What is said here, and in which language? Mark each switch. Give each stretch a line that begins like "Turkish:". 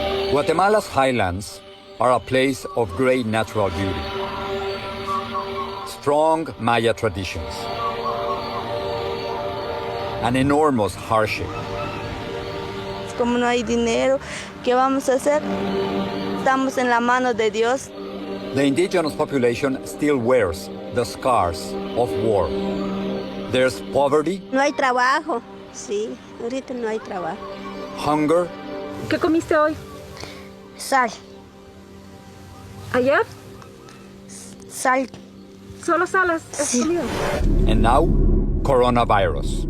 English: Guatemala's highlands are a place of great natural beauty, strong Maya traditions, an enormous hardship.
Spanish: Como no hay dinero, ¿qué vamos a hacer? Estamos en la mano de Dios.
English: The indigenous population still wears the scars of war. There's poverty.
Spanish: No hay trabajo, sí, ahorita no hay trabajo.
English: Hunger.
Spanish: ¿Qué comiste hoy? Sal. ¿Ayer? Sal. ¿Solo salas? Sí.
English: And now, coronavirus.